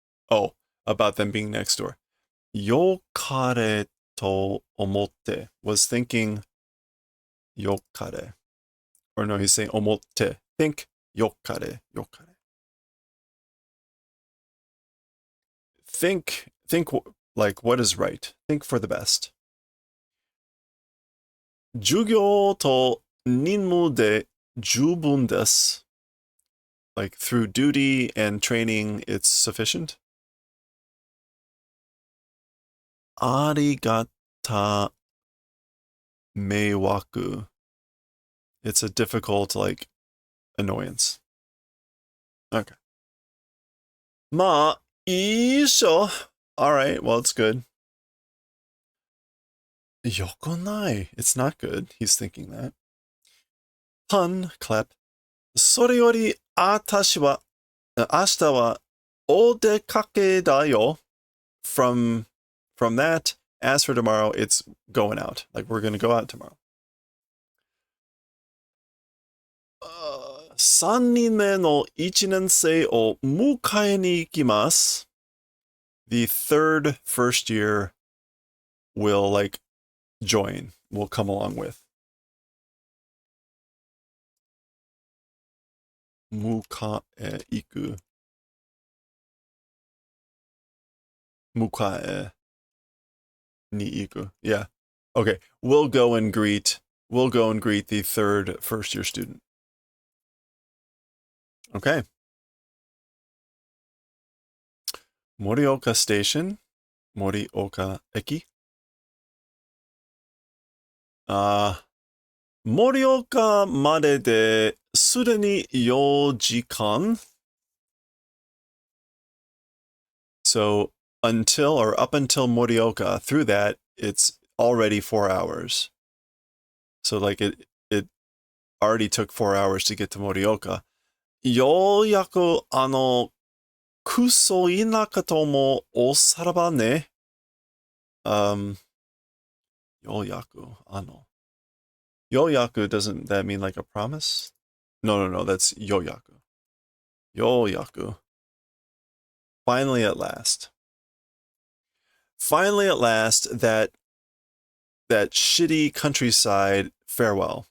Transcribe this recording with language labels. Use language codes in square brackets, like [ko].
[en] Oh, about them being next door. Yokare to omotte was thinking yokare. Or no, he's saying omotte. Think yokare, yokare. Think like what is right. Think for the best. [ja] 授業と任務で十分です. [en] Like through duty and training, it's sufficient. [ja] ありがた迷惑. [en] It's a difficult, like, annoyance. Okay. [ja] まあ、いいっしょ. [en] Alright, well, it's good. [ja] よくない. [en] It's not good. He's thinking that. Pun, clap. [ja] それより、明日はお出かけだよ. [en] From that, as for tomorrow, it's going out. Like, we're going to go out tomorrow. [ja] 3人目の1年生を迎えに行きます. [en] The third first year will, like, join, will come along with. [ja] 迎え行く. 迎えに行く. [en] Yeah. Okay. We'll go and greet the third first year student. Okay. Morioka Station. Morioka Eki. [ja] 盛岡までですでに4時間? [en] So until or up until Morioka, through that, it's already 4 hours. So like it already took 4 hours to get to Morioka. [ja] ようやくクソ田舎ともおさらばね。 [en] Um, [ja] ようやくようやく [en] doesn't that mean like a promise? No, that's [ja] ようやく. ようやく. [en] Finally at last. Finally at last, that shitty countryside farewell.